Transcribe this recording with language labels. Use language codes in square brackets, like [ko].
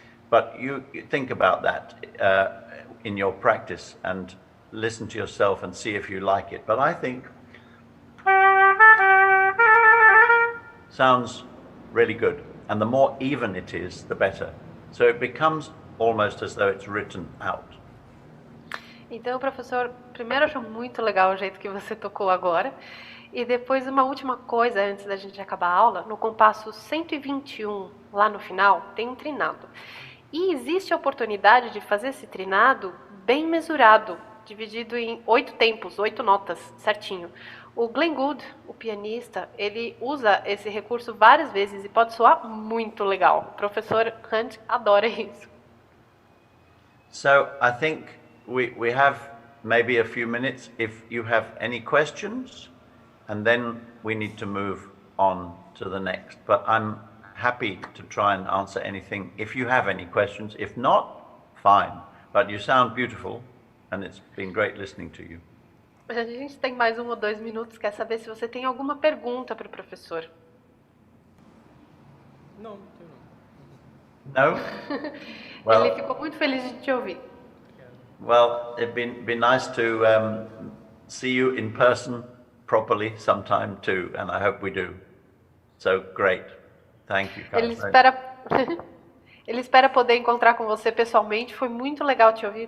[en] But you think about that in your practice and listen to yourself and see if you like it. But I think sounds really good, and the more even it is, the better. So it becomes almost as though it's written out. [pt] Então, professor, primeiro eu acho muito legal o jeito que você tocou agora. E depois uma última coisa antes da gente acabar a aula, no compasso 121, lá no final, tem um trinado. E existe a oportunidade de fazer esse trinado bem mesurado, dividido em 8 tempos, 8 notas, certinho. O Glenn Gould, o pianista, ele usa esse recurso várias vezes e pode soar muito legal. O professor Hunt adora isso. [en] So I think we have maybe a few minutes if you have any questions, and then we need to move on to the next. But I'm happy to try and answer anything if you have any questions. If not, fine. But you sound beautiful, and it's been great listening to you. [pt] A gente tem mais 1 ou 2 minutos, quer saber se você tem alguma pergunta para o professor. Não, tenho não. [en] No? Well, [pt] Ele ficou muito feliz de te ouvir. [en] well, it'd be nice to see you in person properly sometime too, and I hope we do. So great. Thank you, [pt] Ele Casa. espera, ele espera poder encontrar com você pessoalmente. Foi muito legal te ouvir.